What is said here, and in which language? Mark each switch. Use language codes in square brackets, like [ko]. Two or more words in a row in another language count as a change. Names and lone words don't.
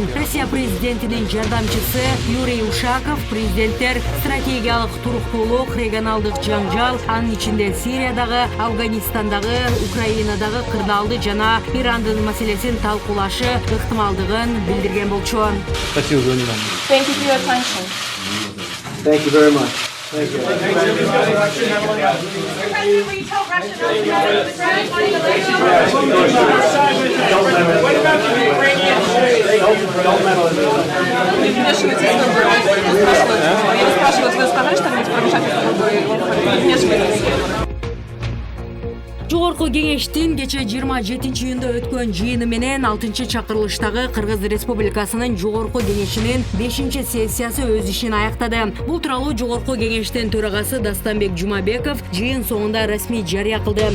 [ky] Россия президентинин жардамчысы Юрий Ушаков президенттер стратегиялык туруктуулук, регионалдык жаңжал, анын ичинде Сириядагы, Афганистандагы, Украинадагы кырдаалды жана Ирандын маселесин талкуулашы ыктымалдыгын билдирген болчу. [ru] Спасибо за внимание. [en] Thank you for your attention. Thank you very much. Thank you. [ru] Я спрашиваю, вы сказали что-нибудь про вмешательство в выборы? Вмешивайтесь. [ky] Жогорку кеңештин кече 27-июнда өткөн жыйыны менен 6-чакырылыштагы Кыргыз Республикасынын Жогорку кеңешинин 5-сессиясы өз ишин аяктады. Бул тууралуу Жогорку кеңештин төрагасы Дастанбек Жумабеков жыйын соңунда расмий жарыя кылды.